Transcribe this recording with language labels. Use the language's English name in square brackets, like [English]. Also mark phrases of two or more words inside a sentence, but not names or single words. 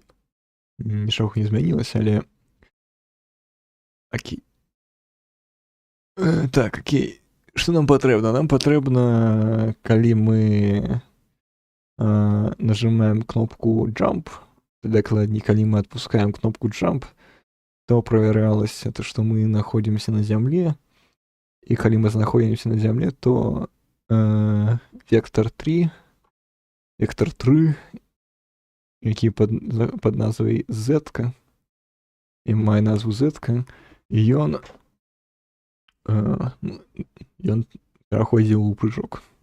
[Belarusian] Нічога не змянілася, але... Окей. Так, окей. Што нам патрэбна? Нам патрэбна, калі мы нажимаем кнопку Jump, дакладней, калі мы отпускаем кнопку Jump, то проверялася то, што мы находимся на зямле, і калі мы знаходзімся на зямле, то вектор 3, які пад назвай Z, і мае назву Z, і ён пераходзіў у прыжок.